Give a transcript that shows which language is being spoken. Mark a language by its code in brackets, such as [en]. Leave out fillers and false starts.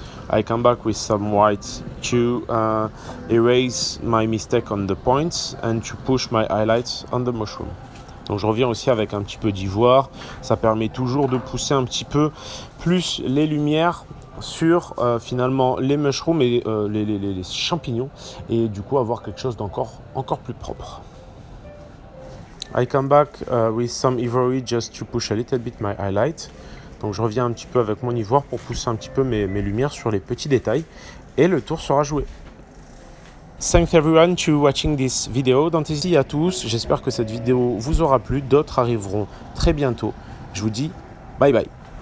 [en] I come back with some white to erase my mistake on the points and to push my highlights on the mushroom. [fr] Donc je reviens aussi avec un petit peu d'ivoire. Ça permet toujours de pousser un petit peu plus les lumières sur finalement les mushrooms et les champignons, et du coup avoir quelque chose encore plus propre. [en] I come back with some ivory just to push a little bit my highlight. [fr] Donc je reviens un petit peu avec mon ivoire pour pousser un petit peu mes lumières sur les petits détails, et le tour sera joué. [en] Thanks everyone to watching this video. [fr] Merci à tous, j'espère que cette vidéo vous aura plu. D'autres arriveront très bientôt. Je vous dis bye bye.